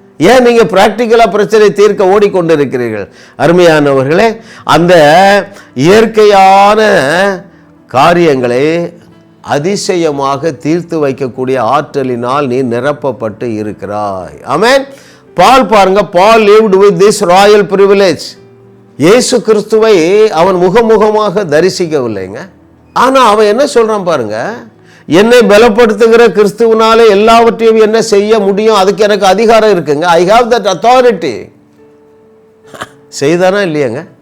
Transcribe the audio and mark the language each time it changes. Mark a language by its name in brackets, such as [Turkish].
[Tamil] ஏன் நீங்க பிராக்டிக்கலா பிரச்சனை தீர்க்க ஓடிக்கொண்டிருக்கிறீர்கள்? அருமையானவர்களே, அந்த இயற்கையான காரியங்களை அதிசயமாக தீர்த்து வைக்கக்கூடிய ஆற்றலினால் நீ நிரப்பப்பட்டு இருக்கிறாய். ஆமென். பால் பாருங்க, [English] Paul lived with this royal privilege. [Tamil] இயேசு கிறிஸ்துவை அவன் முகமுகமாக தரிசிக்கவில்லைங்க. ஆனா அவன் என்ன சொல்றான் பாருங்க, என்னை பலப்படுத்துகிற கிறிஸ்துவனாலே எல்லாவற்றையும் என்ன செய்ய முடியும், அதுக்கு எனக்கு அதிகாரம் இருக்குங்க. [English] I have that authority. [Tamil] செய்தானா இல்லையாங்க?